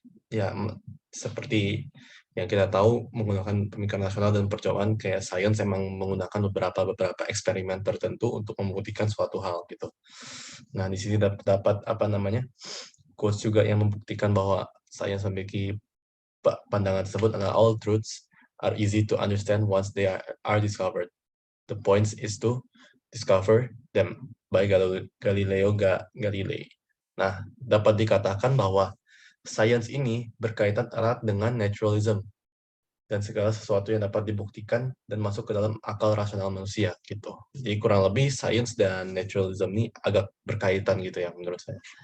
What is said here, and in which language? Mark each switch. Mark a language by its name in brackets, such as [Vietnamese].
[Indonesian] Ya, seperti yang kita tahu, menggunakan pemikiran rasional dan percobaan kayak sains emang menggunakan beberapa eksperimen tertentu untuk membuktikan suatu hal gitu. Nah, di sini dapat apa namanya? Quotes juga yang membuktikan bahwa sains memiliki pandangan tersebut adalah [English] all truths are easy to understand once they are discovered. The point is to discover them by Galileo Galilei. [Indonesian] Nah, dapat dikatakan bahwa sains ini berkaitan erat dengan naturalism dan segala sesuatu yang dapat dibuktikan dan masuk ke dalam akal rasional manusia gitu. Jadi kurang lebih sains dan naturalism ini agak berkaitan gitu ya menurut saya.